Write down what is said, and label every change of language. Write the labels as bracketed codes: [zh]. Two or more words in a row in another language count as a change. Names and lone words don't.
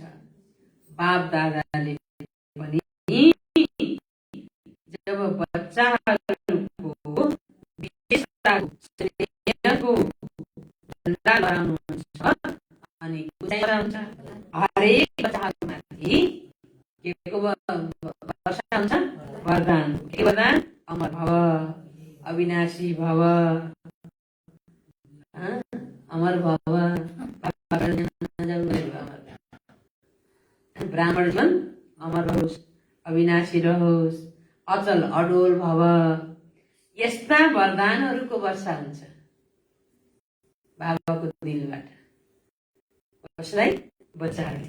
[ne] बाप दादाले पनि जब बच्चाहरूको विशेषताको झन्डा लहराउनुहुन्छ अनि हुन्छ हरेक बच्चाहरूमाथि के को वर्षा हुन्छ? वरदान। के वरदान? [sa] अमर भव, अविनाशी भव, अमर भव, [ne] ब्राह्मण जीवन अमर रहोस्, अविनाशी रहोस्, [sa] अचल अडोल भव। [ne] यस्ता वरदानहरूको वर्षा हुन्छ बाबाको दिलबाट। कसलाई? बच्चाहरूले।